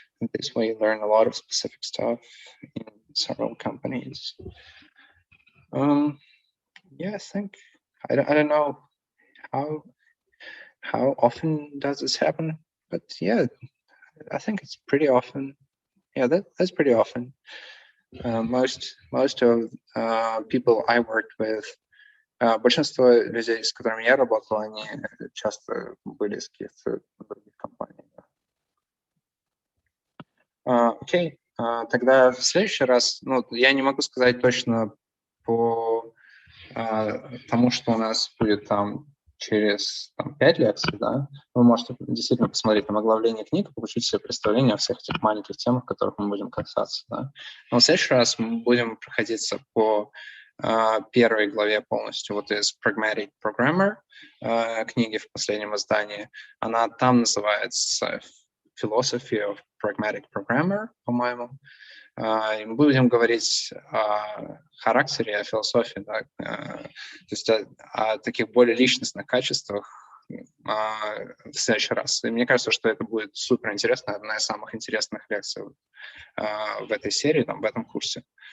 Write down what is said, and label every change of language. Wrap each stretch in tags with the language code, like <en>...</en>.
<en>And this way you learn a lot of specific stuff in several companies. Yeah, I think, I don't know how often does this happen, but yeah, I think it's pretty often. Yeah, that's pretty often. Most of people I worked with,</en> <ru>большинство людей, с которыми я работал, они часто были из каких-то других компаний. Окей, тогда в следующий раз, ну, я не могу сказать точно по тому, что у нас будет там через 5 лекций, да, вы можете действительно посмотреть там оглавление книг, получить себе представление о всех этих маленьких темах, которых мы будем касаться, да. Но в следующий раз мы будем проходиться по первой главе полностью, вот из Pragmatic Programmer книги в последнем издании. Она там называется Philosophy of Pragmatic Programmer, по-моему. И мы будем говорить о характере, о философии, да, то есть о таких более личностных качествах в следующий раз. И мне кажется, что это будет супер интересно, одна из самых интересных лекций в этой серии, там, в этом курсе.</ru>